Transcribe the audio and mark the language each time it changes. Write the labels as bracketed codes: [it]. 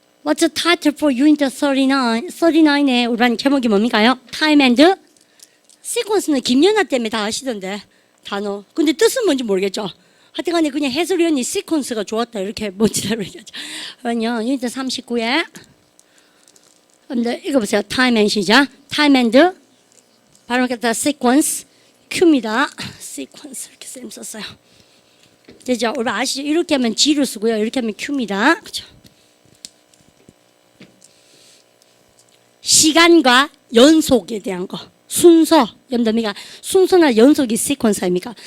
[en] What's the title for Unit 39? [ko] 39의 올바른 제목이 뭡니까요? Time and Sequence는 김연아 때문에 다 아시던데 단어. 근데 뜻은 뭔지 모르겠죠. 하여튼간에 그냥 해설위원이 시퀀스가 좋았다 이렇게 멋지다고 얘기하죠. 그러면 유니트 39에 근데 읽어보세요. [en] Time and [ko] 시작. [en] Time and [ko] 바로 갖다 sequence Q입니다. sequence 이렇게 쌤 썼어요. 되죠? 우리 아시죠? 이렇게 하면 G로 쓰고요. 이렇게 하면 Q입니다. 그렇죠? 시간과 연속에 대한 거. 순서, 여러분들 순서나 연속이 시퀀스 아닙니까?